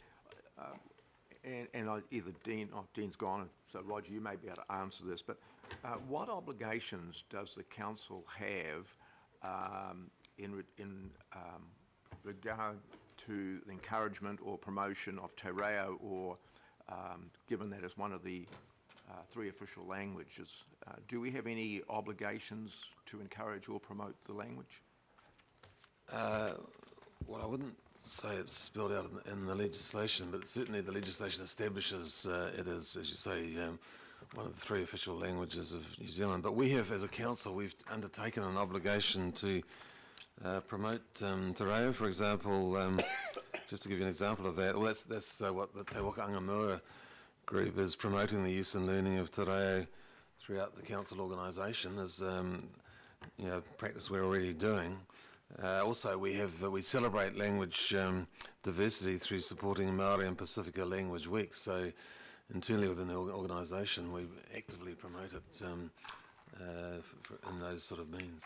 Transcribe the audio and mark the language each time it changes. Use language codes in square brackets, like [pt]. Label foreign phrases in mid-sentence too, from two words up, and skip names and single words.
[en] Either Dean's gone, so Roger, you may be able to answer this, but what obligations does the council have in regard to the encouragement or promotion of [mi] te reo, [en] or given that as one of the 3 official languages, do we have any obligations to encourage or promote the language? Well, I wouldn't say it's spelled out in the legislation, but certainly the legislation establishes it is, as you say, one of the 3 official languages of New Zealand. But we have, as a council, we've undertaken an obligation to promote [mi] te reo, [en] for example. Just to give you an example of that, well, that's what the Te Waka Angamua group is promoting, the use and learning of [mi] te reo [en] throughout the council organisation, is practice we're already doing. Also, we celebrate language diversity through supporting Māori and Pacifica Language Week. So, internally within the organisation, we actively promote it in those sort of means.